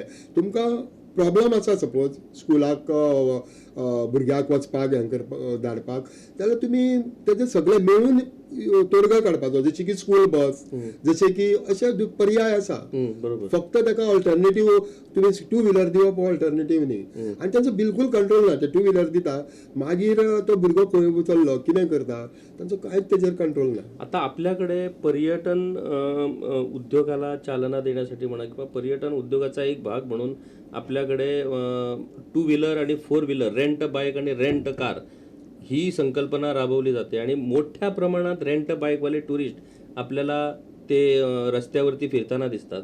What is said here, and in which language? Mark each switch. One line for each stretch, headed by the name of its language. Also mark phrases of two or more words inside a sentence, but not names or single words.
Konkani: तुमकां प्रॉब्लम आसा
English: suppose school
Konkani: भुरग्याक वचपाक हें करपाक धाडपाक, जाल्यार तुमी तेजे सगळे मेळून तोडगा काडपाचो. जशें की
English: school bus,
Konkani: जशें की अशे पर्याय आसा. फक्त ताका ऑल्टरनेटीव तुमी
English: two wheeler
Konkani: दिवप ऑल्टरनेटीव न्ही. आनी तांचो बिलकूल कंट्रोल ना. ते
English: two wheeler
Konkani: दिता मागीर तो भुरगो खंय चल्लो कितें करता तांचो कांयच तेजेर कंट्रोल ना.
Marathi: आता आपल्याकडे पर्यटन उद्योगाला चालना देण्यासाठी म्हणा किंवा पर्यटन उद्योगाचा एक भाग म्हणून आपल्याकडे
English: two wheeler
Marathi: आणि
English: four wheeler, rent bike
Marathi: आणि
English: rent car
Marathi: ही संकल्पना राबवली जाते आणि मोठ्या प्रमाणात
English: rent bike
Marathi: टुरिस्ट आपल्याला ते रस्त्यावरती फिरताना दिसतात.